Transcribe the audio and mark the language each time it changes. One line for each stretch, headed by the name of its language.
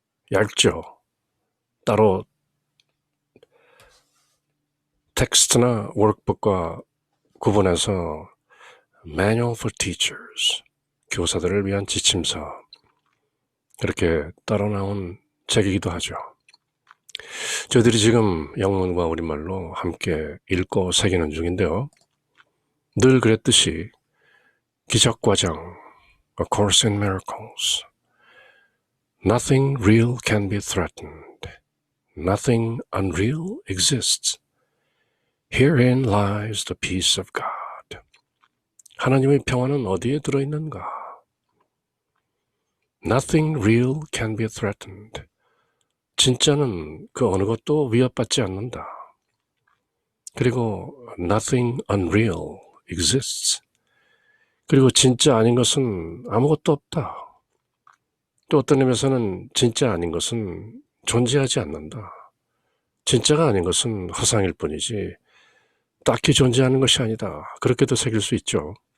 Korean: 얇죠? 따로 텍스트나 워크북과 구분해서 Manual for Teachers, 교사들을 위한 지침서, 이렇게 따로 나온 책이기도 하죠. 저희들이 지금 영문과 우리말로 함께 읽고 새기는 중인데요. 늘 그랬듯이 기적과정, A Course in Miracles,
English: Nothing real can be threatened. Nothing unreal exists. Herein lies the peace of God.
Korean: 하나님의 평안은 어디에 들어있는가?
English: Nothing real can be threatened.
Korean: 진짜는 그 어느 것도 위협받지 않는다. 그리고
English: nothing unreal exists.
Korean: 그리고 진짜 아닌 것은 아무것도 없다. 또 어떤 의미에서는 진짜 아닌 것은 존재하지 않는다. 진짜가 아닌 것은 허상일 뿐이지 딱히 존재하는 것이 아니다. 그렇게도 새길 수 있죠.